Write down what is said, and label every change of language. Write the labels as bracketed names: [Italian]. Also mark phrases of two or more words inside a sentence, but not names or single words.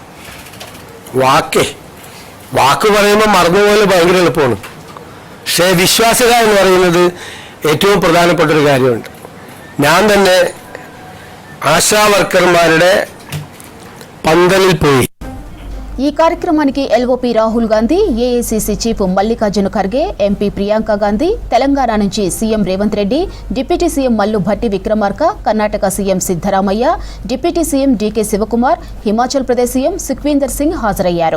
[Malayalam] വാക്ക് പറയുമ്പോൾ മറന്നുപോലെ ഭയങ്കര എളുപ്പമാണ്. പക്ഷേ വിശ്വാസ്യത എന്ന് പറയുന്നത് ഏറ്റവും പ്രധാനപ്പെട്ടൊരു കാര്യമുണ്ട്. ഞാൻ തന്നെ ആശാ വർക്കർമാരുടെ പന്തലിൽ പോയി. [Telugu] ఈ కార్యక్రమానికి ఎల్ఓపీ రాహుల్ గాంధీ, ఏఐసీసీ చీఫ్ మల్లికార్జున ఖర్గే, ఎంపీ ప్రియాంక గాంధీ, తెలంగాణ నుంచి సీఎం రేవంత్ రెడ్డి, డిప్యూటీ సీఎం మల్లు భట్టి విక్రమార్క, కర్ణాటక సీఎం సిద్ధరామయ్య, డిప్యూటీ సీఎం డీకే శివకుమార్, హిమాచల్ ప్రదేశ్ సీఎం సుఖ్వీందర్ సింగ్ హాజరయ్యారు.